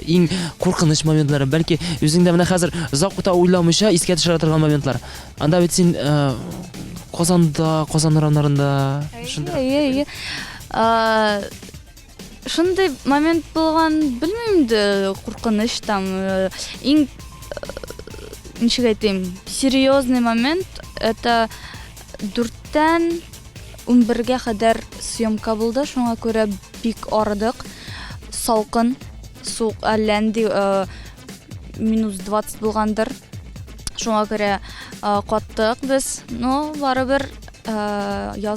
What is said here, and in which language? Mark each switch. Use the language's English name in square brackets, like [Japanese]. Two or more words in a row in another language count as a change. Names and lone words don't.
[Tatar] Иң куркыныч моментлары, бәлки үзеңдә менә хәзер озак ута уйламыйча искә төшерә торган моментлар. Анда бит син Казан урамнарында шундый. Шундый момент булган, белмим инде, куркыныч там. Иң ничек әйтим, [Russian] серьезный момент это [Tatar] 4-тән 11-гә кадәр съемка булды. Шуңа күрә бик арыдык. Салкын, суык, әлләнди -20 булгандыр. Шуңа күрә каттык без, но барыбер яздырдык.